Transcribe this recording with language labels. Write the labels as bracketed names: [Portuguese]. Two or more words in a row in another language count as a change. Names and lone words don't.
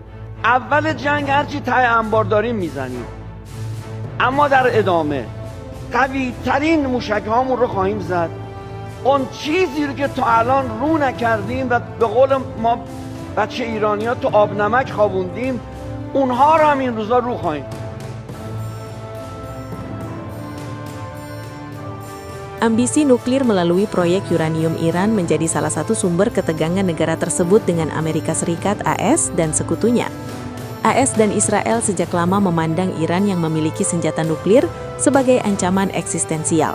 [Persian] اول جنگ هرچی ته انبار داریم میزنیم، اما در ادامه قوی ترین موشک هامون رو خواهیم زد. اون چیزی رو که تا الان رو نکردیم و به قول ما بچه ایرانی ها تو آب نمک خوابوندیم، اونها رو هم این روزا رو خواهیم. [Indonesian] Ambisi nuklir melalui proyek uranium Iran menjadi salah satu sumber ketegangan negara tersebut dengan Amerika Serikat, AS, dan sekutunya. AS dan Israel sejak lama memandang Iran yang memiliki senjata nuklir sebagai ancaman eksistensial.